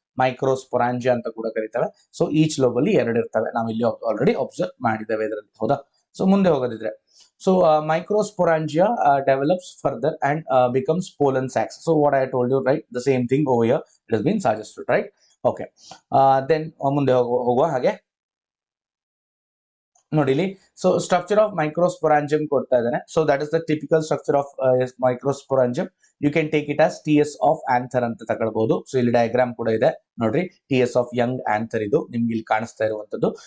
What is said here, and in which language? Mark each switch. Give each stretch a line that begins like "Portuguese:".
Kannada: Microsporangia ಅಂತ ಕೂಡ ಕರೀತೇವೆ. So each lobe ಅಲ್ಲಿ 2 ಇರ್ತವೆ. ನಾವು ಇಲ್ಲಿ ಆಲ್ರೆಡಿ ಅಬ್ಸರ್ವ್ ಮಾಡಿದ್ದೇವೆ ಇದರಲ್ಲಿ. ಹೌದಾ.
English: so
Kannada: ಮುಂದೆ ಹೋಗೋದಿದ್ರೆ,
English: So microsporangia develops further and becomes pollen sacs. So what I told you, right, the same thing over here, it has been suggested, right?
Kannada: Okay, then ಮುಂದೆ ಹೋಗುವ ಹಾಗೆ ನೋಡಿ ಇಲ್ಲಿ, ಸೊ ಸ್ಟ್ರಕ್ಚರ್ ಆಫ್ ಮೈಕ್ರೋಸ್ಪೊರಾಂಜಿಯಂ ಕೊಡ್ತಾ ಇದ್ದಾನೆ.
English: So that is the typical structure of microsporangium. You can take it as TS of anther
Kannada: ಅಂತ ತಗೊಳ್ಬಹುದು. So ಇಲ್ಲಿ ಡಯಾಗ್ರಾಮ್ ಕೂಡ ಇದೆ ನೋಡ್ರಿ, TS ಆಫ್ ಯಂಗ್ ಆಂಥರ್ ಇದು ನಿಮ್ಗೆ ಇಲ್ಲಿ ಕಾಣಿಸ್ತಾ ಇರುವಂತದ್ದು.